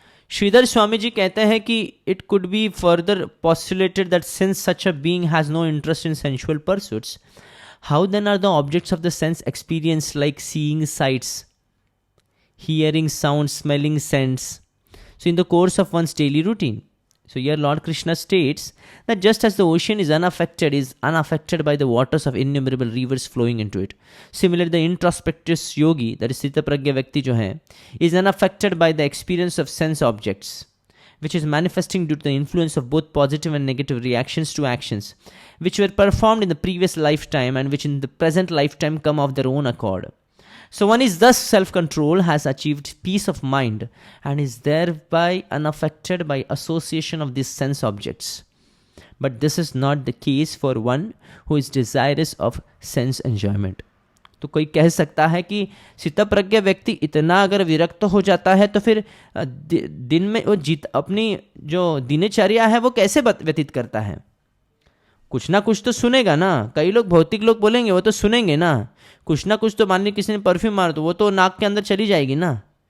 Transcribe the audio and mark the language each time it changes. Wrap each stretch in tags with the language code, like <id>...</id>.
<hi>श्रीधर स्वामी जी कहते हैं कि</hi> <en>It could be further postulated that since such a being has no interest in sensual pursuits, how then are the objects of the sense experience like seeing sights, hearing sounds, smelling scents, so in the course of one's daily routine. So here Lord Krishna states that just as the ocean is unaffected by the waters of innumerable rivers flowing into it, similarly the introspective yogi, that is Sthitapragya Vyakti</en> <hi>jo hai,</hi> <en>is unaffected by the experience of sense objects, which is manifesting due to the influence of both positive and negative reactions to actions which were performed in the previous lifetime and which in the present lifetime come of their own accord. So one is thus self-control, has achieved peace of mind, and is thereby unaffected by association of these sense objects. But this is not the case for one who is desirous of sense enjoyment.</en> <hi>तो कोई कह सकता है कि स्थितप्रज्ञ व्यक्ति इतना अगर विरक्त हो जाता है तो फिर दिन में वो अपनी जो दिनचर्या है वो कैसे व्यतीत करता है? कुछ ना कुछ तो सुनेगा ना। कई लोग भौतिक लोग बोलेंगे, वो तो सुनेंगे ना। कुछ ना कुछ तो, मान ली किसी ने परफ्यूम मार तो वो तो नाक के अंदर चली जाएगी ना।</hi>